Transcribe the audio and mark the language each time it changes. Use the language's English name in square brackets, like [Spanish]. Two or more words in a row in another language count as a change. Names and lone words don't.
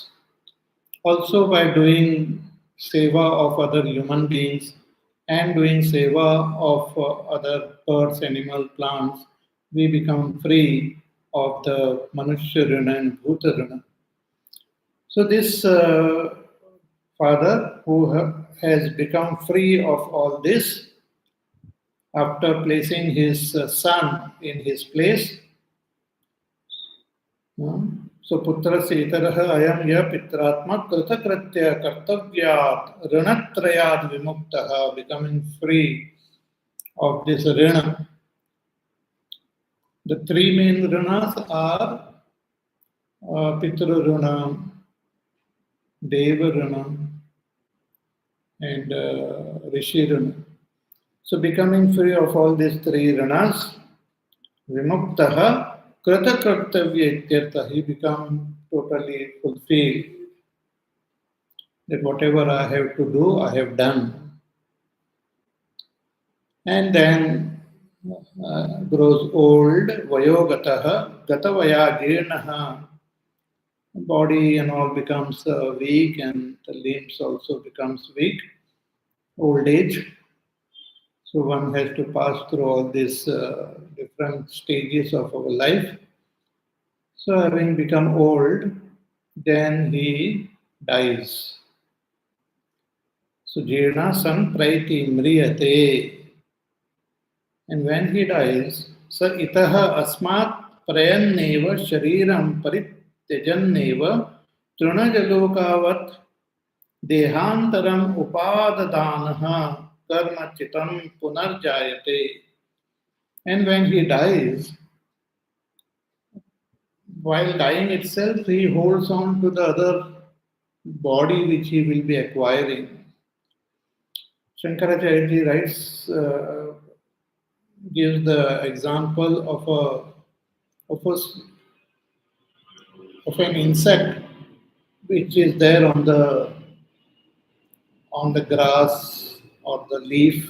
[English] Also, by doing seva of other human beings and doing seva of other birds, animal, plants, we become free of the [Sanskrit] Manushya Runa [English] and [Sanskrit] Bhuta Runa. [English] So, this father who has become free of all this after placing his son in his place. [Sanskrit] So putrasya itaraha ayam ya pitratma kritakritya kartavyat rinatrayad vimuktaha, [English] becoming free of this rina. The three main rinas are [Sanskrit] Pitru rina, Deva rina, [English] and [Sanskrit] Rishi rina. [English] So becoming free of all these three rinas, [Sanskrit] vimuktaha kritakartavya ityartha, [English] he become totally fulfilled. That whatever I have to do, I have done. And then grows old, [Sanskrit] vayogataha, gatavaya jirnaha, [English] body and all becomes weak and the limbs also becomes weak, old age. So one has to pass through all these different stages of our life. So having become old, then he dies. [Sanskrit] So jirna sampraiti mriyate. [English] And when he dies, [Sanskrit] sa itaha asmat prayanneva shariram parityajaneva trunajalokavat dehantaram upadadanaha karma chitam punarjayate. [English] And when he dies, while dying itself, he holds on to the other body which he will be acquiring. Shankaracharya ji writes, gives the example of an insect which is there on the grass or the leaf.